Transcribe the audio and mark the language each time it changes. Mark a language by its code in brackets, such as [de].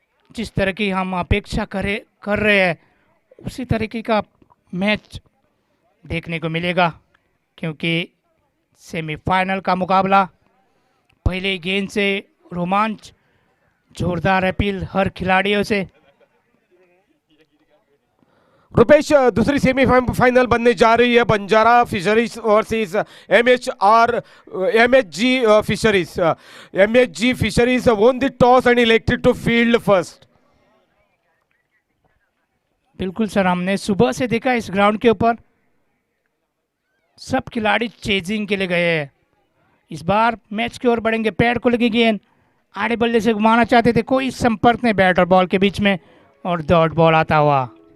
[hi] जिस तरह की हम अपेक्षा कर रहे हैं उसी तरीके का मैच देखने को मिलेगा, क्योंकि सेमीफाइनल का मुकाबला पहले गेंद से रोमांच, जोरदार अपील हर खिलाड़ियों से। रुपेश, दूसरी सेमीफाइनल बनने जा रही है Banjara fisheries versus MHG fisheries. [en] MHG fisheries won the toss and elected to field first. [hi] बिल्कुल सर, हमने सुबह से देखा इस ग्राउंड के ऊपर सब खिलाड़ी चेजिंग के लिए गए हैं। इस बार मैच की ओर बढ़ेंगे। पैड को लगी गेंद, आड़े बल्ले से घुमाना चाहते थे, कोई संपर्क नहीं बैट और बॉल के बीच में, और डॉट बॉल आता हुआ।